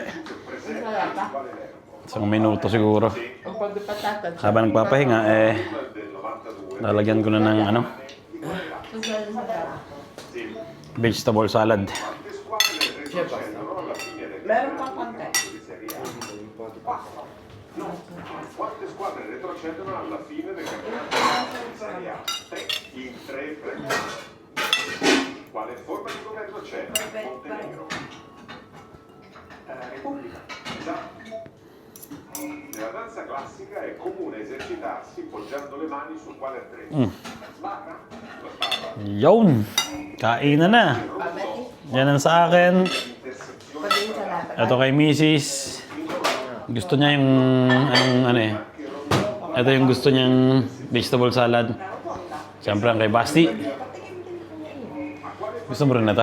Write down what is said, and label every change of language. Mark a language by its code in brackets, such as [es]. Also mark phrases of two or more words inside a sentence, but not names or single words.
[tl] Isang minuto siguro. Ang pagpatatag. Habang nagpapahinga, lalagyan ko na ng [en] vegetable salad. [tl] Meron pa konti. [it] Quante squadre retrocedono alla fine del campionato di Serie A? In 3 Quale forma di governo c'è? Montenegro. Repubblica. Esatto. Nella danza classica è comune esercitarsi poggiando le mani sul quale attrezzo. Sbarra? La sbarra. [tl] Yun! Kainan na! Yan ang sa akin. Pagdating sa lahat. Ito kay Mrs. Gusto niya yung, Ito yung gusto niyang [en] vegetable salad. [tl] Siyempre ang kay Basti. Gusto mo rin ito?